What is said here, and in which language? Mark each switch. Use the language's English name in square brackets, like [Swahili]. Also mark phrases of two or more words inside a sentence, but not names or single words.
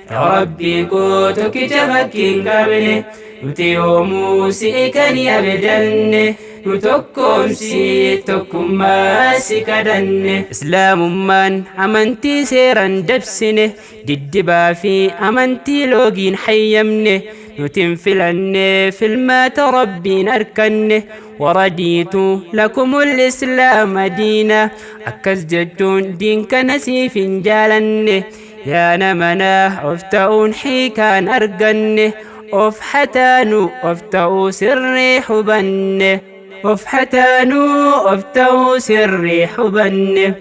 [Oromo] Ya Rabbi, koo tokkicha fakkiin qabne, nuti yoomuu si'i kan abdanne, nu tokkoomsi tokkummaa si kadanne. Islaamummaan amantii seeran dabsine, diddibaa fi amantii loogiin hayyamne, nuti hin filanne filmaata Rabbiin arkanne. [Arabic] ورضيت لكم الإسلام دينا، [Oromo] akkas jechuun diin kana siif hin jaalanne. Yaa namana of ta'uun hiikaan arganne, of hataanu of ta'uu sirrii hubanne, of hataanu of ta'uu sirrii hubanne.